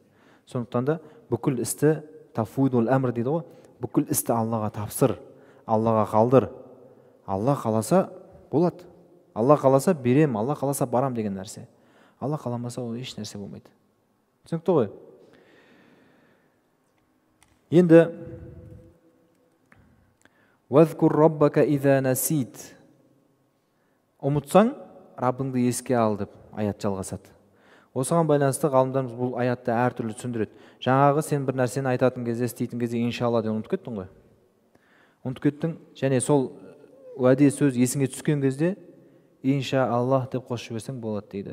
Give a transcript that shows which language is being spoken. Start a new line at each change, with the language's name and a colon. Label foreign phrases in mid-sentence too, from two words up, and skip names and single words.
Kazakh: Сондықтан да бүкіл істі
Arabic: تفويض الأمر
Kazakh: дейді ғой, бүкіл істі Аллаға тапсыр, Аллаға қалдыр. Алла қаласа болады, Алла қаласа берем, Алла қаласа барам деген нәрсе. Алла қаламаса ол еш нәрсе болмайды. Түсінікті ғой? Енді
Arabic: وَذْكُرْ رَبَّكَ إِذَا نَسِيتَ,
Kazakh: ұмытсаң, Раббыңды еске ал деп аят жалғасады. Осыған байланысты ғалымдарымыз бұл аятты әртүрлі түсіндіреді. Жаңағы сен бір нәрсені айтатын кезде, істейтін кезде иншалла деп ұмытып кеттің ғой. Ұмытып кеттің, және сол уәде сөз есіңе түскен кезде иншаллах деп қосып жіберсең болады дейді.